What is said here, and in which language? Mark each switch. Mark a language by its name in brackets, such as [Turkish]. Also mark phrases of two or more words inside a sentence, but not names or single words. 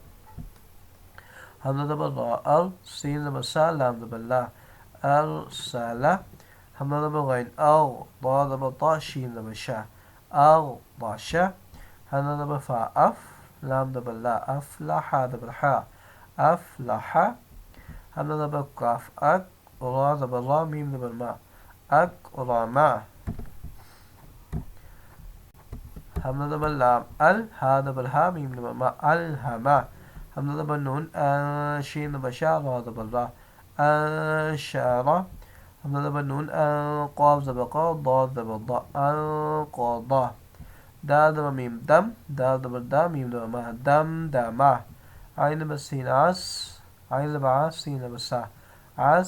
[Urdu] حمزہ زبر را ار، سین زبر سا، لام زبر لا، ارسالہ، حمزہ زبر غین اغ، ضا زبر طا، شین زبر شا، اغطاشہ، حمزہ زبر فا اف، لام زبر لا، افلح، زبر حا، افلح، حمزہ زبر کاف اک، را زبر را، میم زبر ما، اکرما، حمزہ زبر لام ال، ہا زبر ہا، میم زبر ما، الہما، حمزہ زبر نون شین زبر شا، را زبر را، انشارہ، حمزہ زبر نون قاف زبر قا، ضاد زبر ضا، انقضا، دال زبر میم دم، دال زبر دا، میم زبر ما، دم دما، عین زبر سین عس، عین زبر عا، سین زبر سا، عس